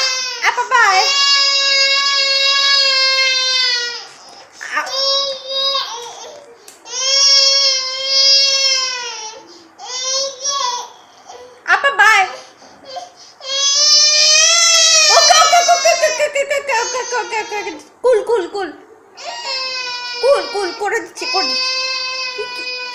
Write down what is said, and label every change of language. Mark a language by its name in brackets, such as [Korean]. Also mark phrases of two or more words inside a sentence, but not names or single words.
[English] Apa bye? Apa bye? Okay, okay, okay, okay, okay, okay, okay, okay, okay, okay, okay. Cool, cool, cool. Cool, cool, [Bangla] করে দিচ্ছি, করে দিচ্ছি।